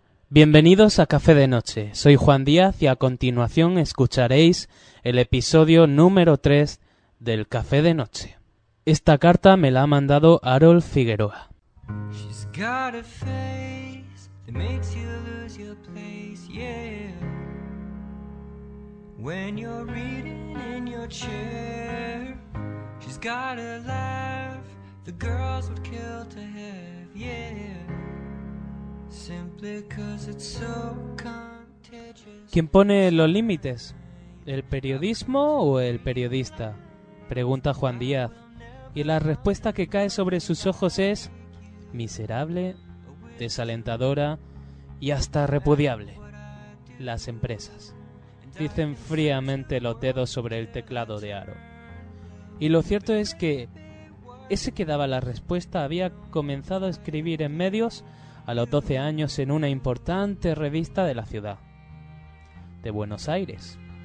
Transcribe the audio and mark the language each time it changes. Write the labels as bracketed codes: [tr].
[es] Bienvenidos a Café de Noche, soy Juan Díaz y a continuación escucharéis el episodio número 3 del Café de Noche. Esta carta me la ha mandado Harold Figueroa. [en] She's got a face that makes you lose your place, yeah. When you're reading in your chair, she's got a laugh the girls would kill to have, yeah. Simply 'cause it's so contagious. [es] ¿Quién pone los límites? ¿El periodismo o el periodista? Pregunta Juan Díaz. Y la respuesta que cae sobre sus ojos es miserable, desalentadora y hasta repudiable. Las empresas. Dicen fríamente los dedos sobre el teclado de Aro. Y lo cierto es que ese que daba la respuesta había comenzado a escribir en medios a los 12 años en una importante revista de la ciudad, de Buenos Aires.